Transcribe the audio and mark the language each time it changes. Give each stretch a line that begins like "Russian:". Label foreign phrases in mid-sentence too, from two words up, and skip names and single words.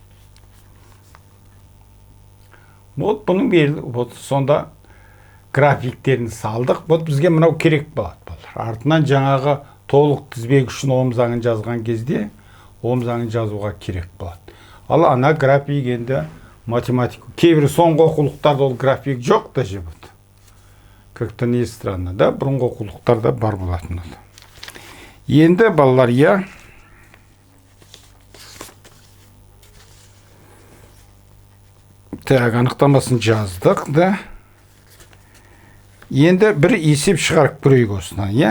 Kazakh: Вот бұның берді, вот сонда графиктерін салдық. Вот бізге мынау керек болады. Артынан жаңағы толық тізбек үшін Ом заңын жазған кезде Ом заңын жазуға керек болады. Ал ана график енді математика. Кейбір соңғы оқулықтарда ол график жоқ та жебіт.
Russian: Как-то не странно, да?
Kazakh: Бұрынғы оқулықтарда бар болатын. Енді балалар,
Russian: я так,
Kazakh: анықтамасын жаздық, да? Енді бір есеп шығарып көрейік осынан, я?